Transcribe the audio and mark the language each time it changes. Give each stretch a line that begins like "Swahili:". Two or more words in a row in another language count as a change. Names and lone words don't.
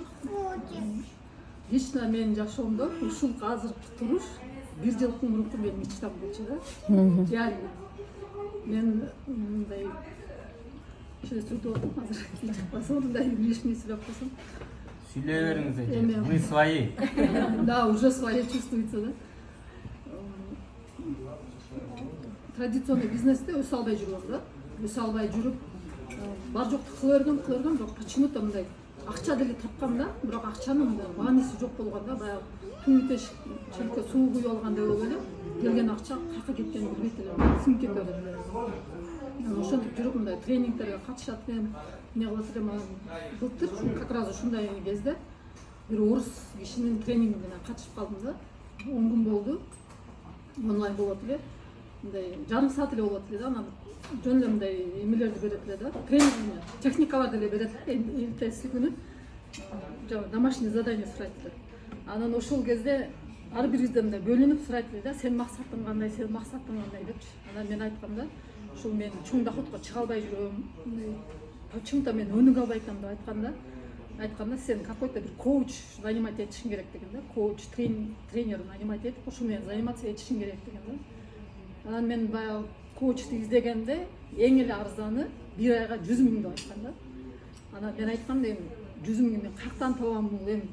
Kyrgyz: Лично менин жашоомдо ушул азыркы туруш бир жылдын мурунку менин мечтам болчу да. Реально. Мен мындай сөйтүп атам азыр. Басында лишний сүйлөп койсом. Сүйлөй бериңиз эже.
Russian: Мы свои. Да, уже свои чувствуется, да.
Kyrgyz: Традиционный бизнесте өсө албай жүрөм да. Өсө албай жүрүп, бар жокту кыла бергем, бирок почему-то мындай акча деле тапкам да, бирок акчанын мааниси жок болгон да, баягы түнүтө челке суу куюп алгандай болуп эле, келген акча каяка кеткенин билбейт элем, сиңип кетип элем. Ошентип жүрүп мындай тренингтерге катышат элем, эмне кылат элем. Былтыр
Russian: как раз
Kyrgyz: ушундай кезде бир орус кишинин тренингине катышып калдым да. 10 күн болду. Онлайн болот эле. Мындай жарым саат эле болот эле да, анан жөн эле мындай эмелерди берет эле да. Тренинг, техникаларды эле берет эле эртеси күнү.
Russian: Домашний задание
Kyrgyz: сурайт эле. Анан ошол кезде ар бирибизден мындай бөлүнүп сурайт эле да, сенин максатың кандай, сенин максатың кандай депчи. Анан мен айткам да, ушул мен чоң доходко чыга албай жүрөм. Почему-то мен өнүгө албай атам деп айтканда, сен какой-то бир коуч нанимать этишиң керек деген да. Коуч, тренер нанимать этип, ошол менен заниматься этишиң керек деген да. Анан мен баягы коучту издегенде эң эле арзаны 1 айга 100 000 деп айткан да. Анан мен айткам да, 100 000 мен каяктан табам бул эми?